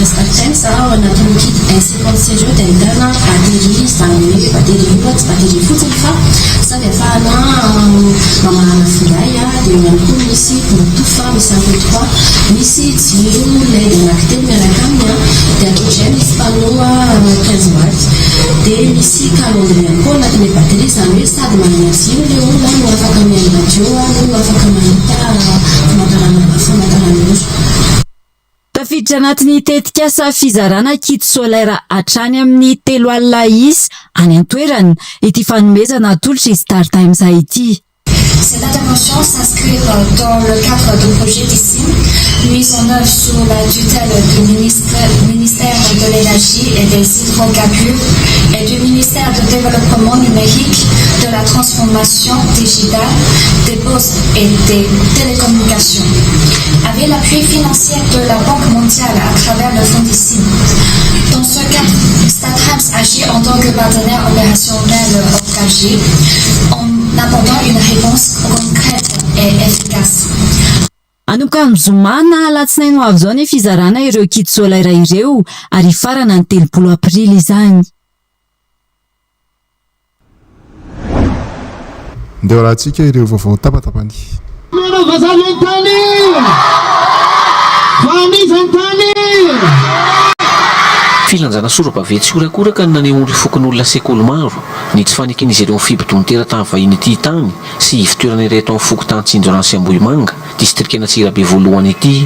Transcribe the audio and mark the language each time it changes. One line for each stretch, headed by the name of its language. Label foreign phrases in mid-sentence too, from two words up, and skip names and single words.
Malagasy: Star Times ao anatin'ny kit S50 ireo dia ahitana batery zany hoe batery io tsy batery fotsiny fa sady ahafahana mamahana finday dia ihany koa misy bluetooth misy MP3 misy jiro LED anankitelo miaraka aminy dia ankoatrizay misy panneau 15 watt dia misy calendrier ihany koa anatin'ilay batery zany hoe sady manana jiro ilay olona no afaka mihaino radio no afaka mahita famantaran'ora. Tafiditra anatin'ny tetikasa fizarana
French: kit solaire
Malagasy: hatrany amin'ny 3 alina isy any an-toerana ity fanomezana atolotra Star Times ity.
French: Cette intervention s'inscrit dans le cadre du projet d'ici, mis en œuvre sous la tutelle du ministère de l'Énergie et des Hydrocarbures et du ministère du Développement numérique, de la transformation digitale, des postes et des télécommunications. Avec l'appui financier de la Banque mondiale à travers le fonds d'ici. Dans ce cadre, StarTimes agit en tant que partenaire opérationnel engagé en apportant une réponse concrète et efficace.
Malagasy: Anomboka mizomana alatsinainy ho avy izao ny fizarana ireo
French: kit solaire
Malagasy: ireo ary farana ny 3 aprily izany. Ndeo rahantsika ireo vaovao tapatapany. Filanjana soro-bavetsy orakoraka ny nanehoan'ireo fokon'olona sekoly maro ny tsy faneken'izy ireo fibodon-tera tany vahiny ity tany sy fitoerana iray tao amin'ny fokotany Tsinjoransy Ambohimanga distrika Antsirabe voalohany ity.